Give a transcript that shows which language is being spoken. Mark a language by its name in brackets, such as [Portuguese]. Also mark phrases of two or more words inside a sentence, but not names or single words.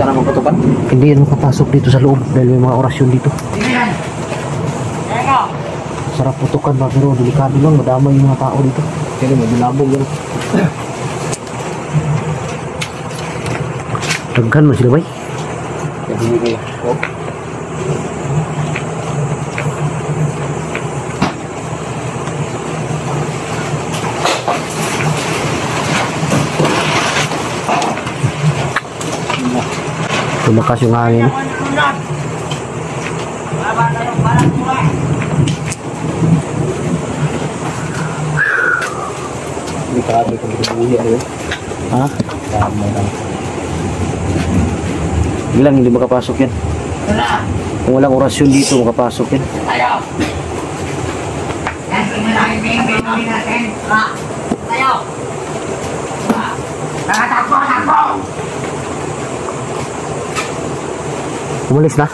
[Filipino] Hindi yan makapasok dito sa loob dahil may mga orasyon dito. Sarap putukan ba pero delikado lang, madamay yung mga tao dito. [Cebuano] Kaya mo dilabog yan. Daghan mo sila bay. [Indonesian] Jadi ini oh. [Filipino] Tumakas yung hangin. [Indonesian] Ini kami kembali ya. [Filipino] Ha? Tama na. Bilang hindi makapasok yan. Kung walang orasyon dito, makapasok yan. Umalis na?